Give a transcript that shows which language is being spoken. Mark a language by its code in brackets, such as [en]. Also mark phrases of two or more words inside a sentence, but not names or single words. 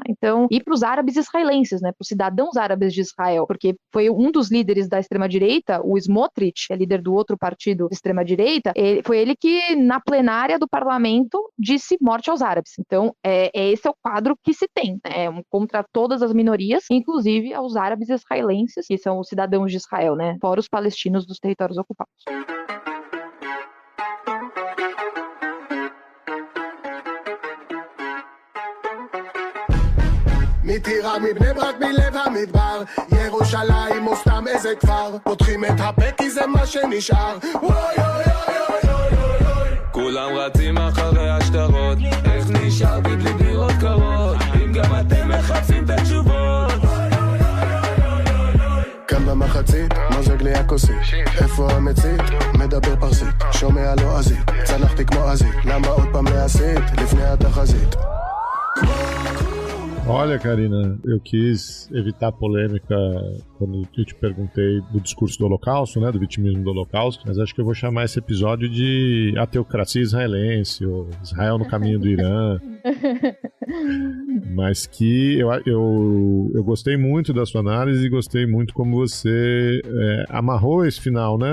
[pt] Então, e para os árabes israelenses, né, para os cidadãos árabes de Israel, porque foi um dos líderes da extrema-direita, o Smotrich, é líder do outro partido de extrema-direita, foi ele que, na plenária do parlamento, disse morte aos árabes. Então, esse é o quadro que se tem, né, contra todas as minorias, inclusive aos árabes israelenses, que são os cidadãos de Israel, né, fora os palestinos dos territórios ocupados. [he] מטירה מבני ברק מלב המדבר ירושלים או סתם איזה כפר פותחים את הפה כי זה מה שנשאר וואי אוי אוי אוי אוי אוי כולם רצים אחרי השטרות איך נשארתי בלי דירות קרות אם גם אתם מחפשים את התשובות כאן במחצית מוזג לי הכוסית איפה המצית מדבר פרסית שומע לא עזית צנחתי כמו עזית למה עוד פעם להסית לפני התחזית [pt] Olha, Karina, eu quis evitar polêmica quando eu te perguntei do discurso do Holocausto, né, do vitimismo do Holocausto, mas acho que eu vou chamar esse episódio de a teocracia israelense, ou Israel no caminho do Irã. Mas que eu gostei muito da sua análise e gostei muito como você amarrou esse final, né?